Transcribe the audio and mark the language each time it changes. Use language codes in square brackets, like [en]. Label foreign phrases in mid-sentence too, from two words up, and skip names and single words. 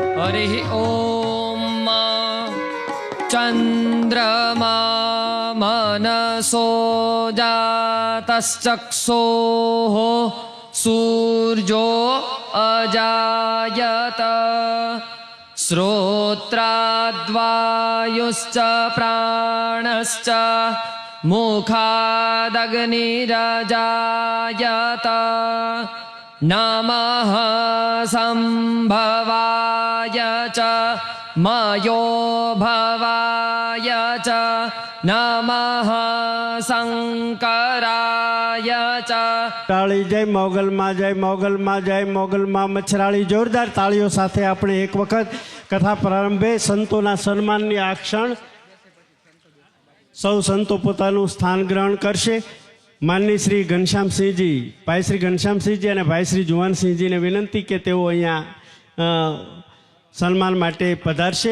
[sa] हरिः ॐ चन्द्रमा मनसो जातश्चक्षुः सूर्यो अजायत श्रोत्राद्वायुश्च प्राणश्च मुखादग्निरजायत नमः संभवाय च मयो भवाय च नमः शंकराय च। [gu] તાળી જય મોગલમાં જય મોગલમાં જય મોગલમાં મચ્છરાળી જોરદાર તાળીઓ સાથે આપણે એક વખત કથા પ્રારંભે સંતોના સન્માનની આ ક્ષણ સૌ સંતો પોતાનું સ્થાન ગ્રહણ કરશે। માનની શ્રી ઘનશ્યામસિંહજી, ભાઈ શ્રી ઘનશ્યામસિંહજી અને ભાઈ શ્રી જુવાનસિંહજીને વિનંતી કે તેઓ અહીંયા સન્માન માટે પધારશે।